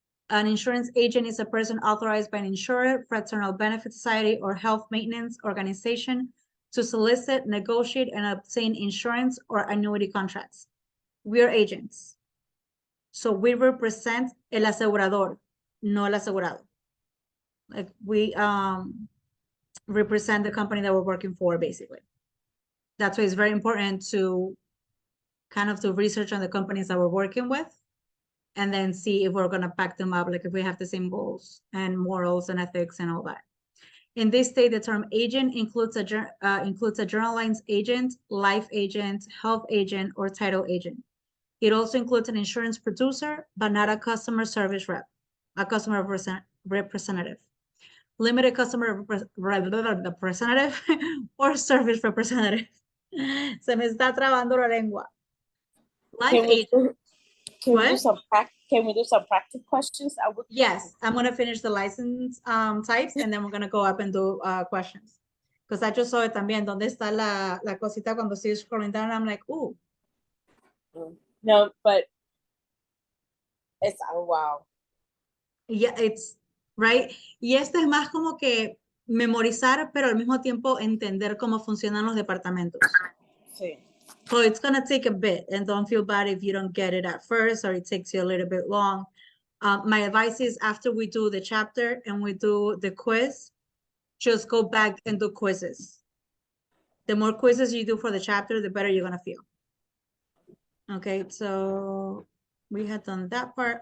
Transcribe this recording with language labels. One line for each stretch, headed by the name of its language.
English: An insurance agent is a person authorized by an insurer, fraternal benefit society, or health maintenance organization to solicit, negotiate, and obtain insurance or annuity contracts. We are agents. So we represent
Spanish: el asegurador, no el asegurado.
English: Like we represent the company that we're working for, basically. That's why it's very important to kind of do research on the companies that we're working with and then see if we're going to back them up, like if we have the same goals and morals and ethics and all that. In this state, the term agent includes a general lines agent, life agent, health agent, or title agent. It also includes an insurance producer, but not a customer service rep, a customer representative, limited customer representative, or service representative.
Spanish: Se me está trabando la lengua.
English: Life agent. Can we do some practice questions? Yes, I'm going to finish the license types and then we're going to go up and do questions. Because I just saw it
Spanish: también. ¿Dónde está la cosita cuando estoy
English: scrolling down? I'm like, ooh, No, but it's, oh, wow. Yeah, it's right.
Spanish: Y este es más como que memorizar, pero al mismo tiempo entender cómo funcionan los departamentos. Sí.
English: So it's gonna take a bit, and don't feel bad if you don't get it at first or it takes you a little bit long. My advice is after we do the chapter and we do the quiz, just go back and do quizzes. The more quizzes you do for the chapter, the better you're gonna feel. Okay, so we had done that part.